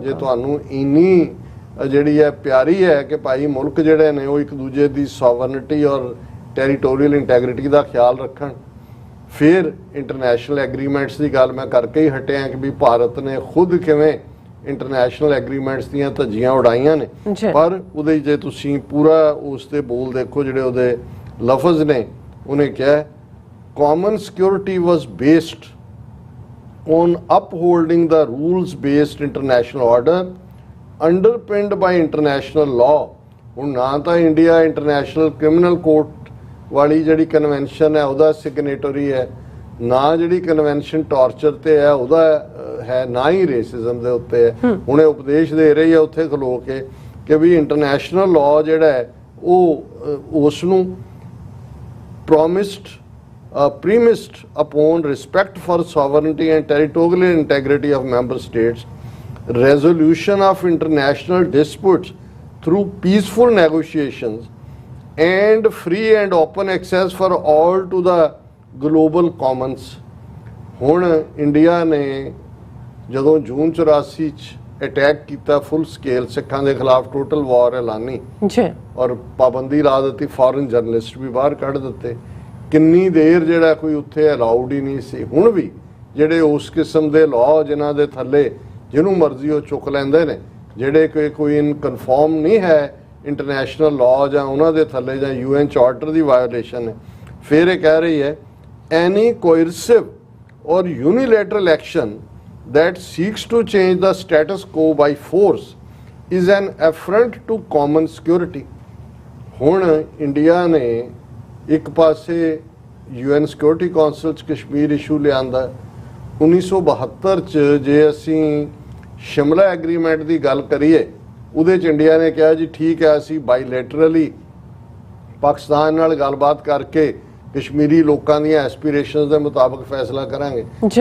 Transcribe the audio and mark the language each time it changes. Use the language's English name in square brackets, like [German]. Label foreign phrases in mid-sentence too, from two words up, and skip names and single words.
[Punjabi] ਜੇ ਤੁਹਾਨੂੰ ਇੰਨੀ ਜਿਹੜੀ ਹੈ ਪਿਆਰੀ ਹੈ ਕਿ ਭਾਈ ਮੁਲਕ ਜਿਹੜੇ ਨੇ ਉਹ ਇੱਕ ਦੂਜੇ ਦੀ ਸੋਵਰਨਿਟੀ ਔਰ [English] territorial integrity [Punjabi] ਦਾ ਖਿਆਲ ਰੱਖਣ, ਫਿਰ [English] international agreements [Punjabi] ਦੀ ਗੱਲ ਮੈਂ ਕਰਕੇ ਹੀ ਹਟਿਆ ਕਿ ਵੀ ਭਾਰਤ ਨੇ ਖੁਦ ਕਿਵੇਂ [English] international agreements [Punjabi] ਦੀਆਂ ਧੱਜੀਆਂ ਉਡਾਈਆਂ ਨੇ। ਪਰ ਉਹਦੇ ਜੇ ਤੁਸੀਂ ਪੂਰਾ ਉਸ ਦੇ ਬੋਲ ਦੇਖੋ, ਜਿਹੜੇ ਉਹਦੇ ਲਫ਼ਜ਼ ਨੇ, ਉਹਨੇ ਕਿਹਾ [English] common security was based on upholding the rules-based international order underpinned by international law। [Punjabi] ਹੁਣ ਨਾ ਤਾਂ ਇੰਡੀਆ ਇੰਟਰਨੈਸ਼ਨਲ ਕ੍ਰਿਮੀਨਲ ਕੋਰਟ ਵਾਲੀ ਜਿਹੜੀ ਕਨਵੈਨਸ਼ਨ ਹੈ ਉਹਦਾ ਸਿਗਨੇਟਰੀ ਹੈ, ਨਾ ਜਿਹੜੀ ਕਨਵੈਨਸ਼ਨ ਟਾਰਚਰ ਤੇ ਹੈ ਉਹਦਾ ਹੈ, ਨਾ ਹੀ ਰੇਸਿਜ਼ਮ ਦੇ ਉੱਤੇ ਹੈ। ਹੁਣ ਇਹ ਉਪਦੇਸ਼ ਦੇ ਰਹੀ ਹੈ ਉੱਥੇ ਖਲੋ ਕੇ ਕਿ ਵੀ [English] international law [Punjabi] ਜਿਹੜਾ ਹੈ ਉਹ ਉਸ ਨੂੰ [English] premised upon respect for sovereignty and territorial integrity of member states, resolution of international disputes through peaceful negotiations, and free and open access for all to the global commons। [Punjabi] ਹੁਣ ਇੰਡੀਆ ਨੇ ਜਦੋਂ ਜੂਨ 84 ਚ ਅਟੈਕ ਕੀਤਾ [English] full scale [Punjabi] ਸਿੱਖਾਂ ਦੇ ਖਿਲਾਫ, [English] total war [Punjabi] ਐਲਾਨੀ ਔਰ ਪਾਬੰਦੀ ਲਾ ਦਿੱਤੀ, [English] foreign journalist [Punjabi] ਵੀ ਬਾਹਰ ਕੱਢ ਦਿੱਤੇ, ਕਿੰਨੀ ਦੇਰ ਜਿਹੜਾ ਕੋਈ ਉੱਥੇ ਅਲਾਉਡ ਹੀ ਨਹੀਂ ਸੀ। ਹੁਣ ਵੀ ਜਿਹੜੇ ਉਸ ਕਿਸਮ ਦੇ ਲਾਅ ਜਿਨ੍ਹਾਂ ਦੇ ਥੱਲੇ ਜਿਹਨੂੰ ਮਰਜ਼ੀ ਉਹ ਚੁੱਕ ਲੈਂਦੇ ਨੇ, ਜਿਹੜੇ ਕੋਈ [English] in conform [Punjabi] ਨਹੀਂ ਹੈ [English] international law [Punjabi] ਜਾਂ ਉਹਨਾਂ ਦੇ ਥੱਲੇ ਜਾਂ UN ਚਾਰਟਰ ਦੀ ਵਾਇਓਲੇਸ਼ਨ ਹੈ। ਫਿਰ ਇਹ ਕਹਿ ਰਹੀ ਹੈ [English] any coercive or unilateral action that seeks to change the status quo by force is an affront to common security। [Punjabi] ਹੁਣ ਇੰਡੀਆ ਨੇ ਇੱਕ ਪਾਸੇ UN ਸਿਕਿਉਰਿਟੀ ਕਾਉਂਸਲ 'ਚ ਕਸ਼ਮੀਰ ਇਸ਼ੂ ਲਿਆਂਦਾ। 1972 'ਚ ਜੇ ਅਸੀਂ ਸ਼ਿਮਲਾ ਐਗਰੀਮੈਂਟ ਦੀ ਗੱਲ ਕਰੀਏ, ਉਹਦੇ 'ਚ ਇੰਡੀਆ ਨੇ ਕਿਹਾ ਜੀ ਠੀਕ ਹੈ ਅਸੀਂ ਬਾਈਲੈਟਰਲੀ ਪਾਕਿਸਤਾਨ ਨਾਲ ਗੱਲਬਾਤ ਕਰਕੇ ਕਸ਼ਮੀਰੀ ਲੋਕਾਂ ਦੀਆਂ ਐਸਪੀਰੇਸ਼ਨਸ ਦੇ ਮੁਤਾਬਕ ਫੈਸਲਾ ਕਰਾਂਗੇ।